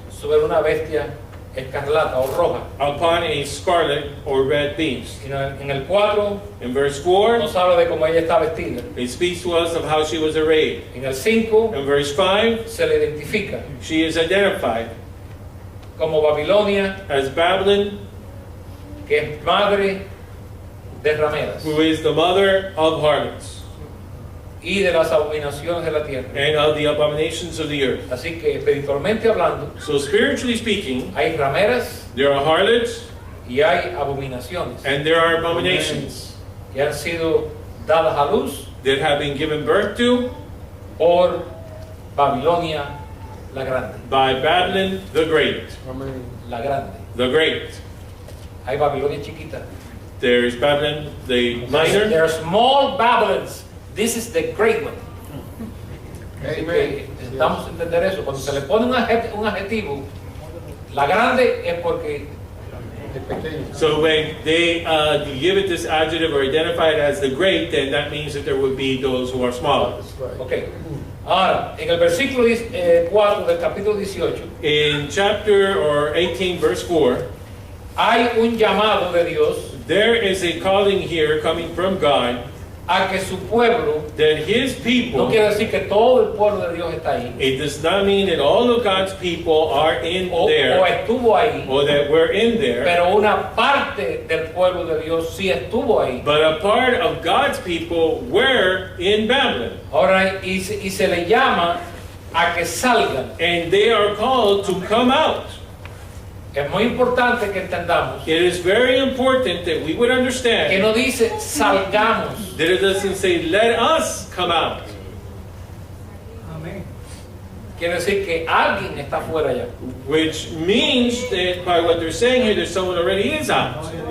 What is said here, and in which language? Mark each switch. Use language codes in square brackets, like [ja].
[es] sobre una bestia escarlata o roja. [en] upon a scarlet or red beast. [es] En el 4 [en] In verse 4, [es] nos habla de cómo ella está vestida. [en] it speaks to us of how she was arrayed. [es] En el 5 [en] In verse 5, [es] se le identifica [en] she is identified [es] como Babilonia, [en] as Babylon, [es] que es madre de rameras [en] who is the mother of harlots [es] y de las abominaciones de la tierra. [en] and of the abominations of the earth. [es] Así que espiritualmente hablando, [en] So spiritually speaking, [es] hay rameras [en] there are harlots [es] y hay abominaciones [en] and there are abominations [es] que han sido dadas a luz [en] that have been given birth to [es] por Babilonia la Grande. [en] by Babylon the Great. [es] La Grande. [en] The Great. [es] Hay Babilonia chiquita. [en] There is Babylon the There minor, are small Babylons. This is the great one. [es] Así que necesitamos entender eso. Cuando se le pone un adjetivo, la grande es porque [en] so when they give it this adjective or identify it as the great, then that means that there would be those who are smaller. Ok. [es] Ahora, en el versículo 4 del capítulo 18, [en] In chapter or 18 verse 4, [es] hay un llamado de Dios [en] there is a calling here coming from God [es] a que su pueblo, [en] that his [es] no [en] people, [es] quiere decir que todo el pueblo de Dios está ahí, [en] it does not mean that all of God's people are in [es] o [en] there, [es] estuvo ahí, [en] or that we're in there, [es] pero una parte del pueblo de Dios sí estuvo ahí. [en] but a part of God's people were in Babylon. [es] Ahora, y se le llama a que salgan. [en] And they are called to come out. [es] Es muy importante que entendamos [en] It is very important that we would [es] que [en] understand [es] no dice salgamos, [en] that it doesn't say, let us come out, [es] quiere decir que alguien está fuera ya. [en] which means that by what they're saying here, that someone already is out.